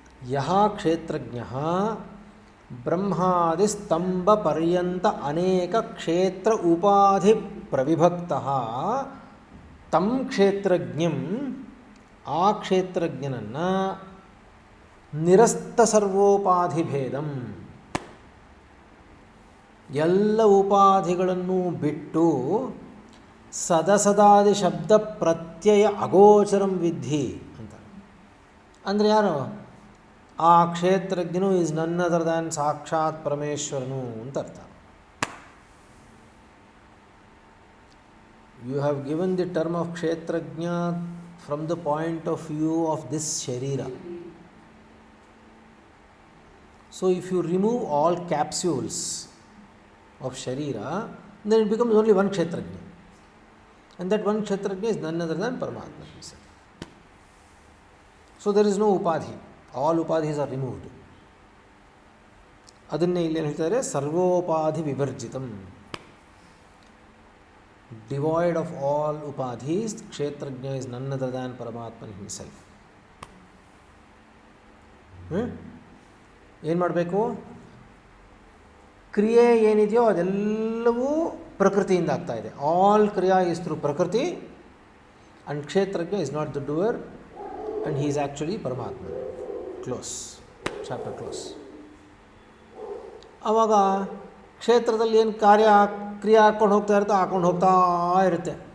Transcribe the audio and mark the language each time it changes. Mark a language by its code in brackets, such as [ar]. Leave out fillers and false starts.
[sa] ಯಹ ಕ್ಷೇತ್ರಜ್ಞಃ ಬ್ರಹ್ಮಾದಿಸ್ತಂಭಪರ್ಯಂತ ಅನೇಕ ಕ್ಷೇತ್ರ ಉಪಾಧಿ ಪ್ರವಿಭಕ್ತಃ ತಂ ಕ್ಷೇತ್ರಜ್ಞಂ, [kn] ಆ ಕ್ಷೇತ್ರಜ್ಞನನ್ನು [sa] ನಿರಸ್ತ ಸರ್ವೋಪಾಧಿಭೇದಂ, [kn] ಎಲ್ಲ ಉಪಾಧಿಗಳನ್ನು ಬಿಟ್ಟು [sa] ಸದಸದಾದಿ ಶಬ್ದ ಪ್ರತ್ಯಯ ಅಗೋಚರಂ ವಿಧಿ [kn] ಅಂತ. ಅಂದರೆ ಯಾರು? ಆ ಕ್ಷೇತ್ರಜ್ಞನು [en] is none other than [kn] ಸಾಕ್ಷಾತ್ ಪರಮೇಶ್ವರನು ಅಂತ ಅರ್ಥ. [en] You have given the term of kshetrajna from the point of view of this sharira. So if you remove all capsules of sharira, then it becomes only one kshetrajna, and that one kshetrajna is none other than Paramatma himself. So there is no upadhi, all upadhis are removed. [kn] Adanne illi ಹೇಳ್ತಾರೆ [sa] ಸರ್ವೋಪಾಧಿ ವಿವರ್ಜಿತಂ, [en] devoid of all upadhis. Kshetrajna is none other than Paramatman himself. [kn] ಏನು ಮಾಡಬೇಕು? ಕ್ರಿಯೆ ಏನಿದೆಯೋ ಅದೆಲ್ಲವೂ ಪ್ರಕೃತಿಯಿಂದ ಆಗ್ತಾ ಇದೆ. [en] All kriya is through prakriti, And Kshetrajna is not the doer, and he is actually Paramatma. Close. Chapter close. [kn] ಆವಾಗ ಕ್ಷೇತ್ರದಲ್ಲಿ ಏನು ಕ್ರಿಯೆ ಹಾಕ್ಕೊಂಡು ಹೋಗ್ತಾ ಇರುತ್ತೆ, ಹಾಕ್ಕೊಂಡು ಹೋಗ್ತಾ ಇರುತ್ತೆ.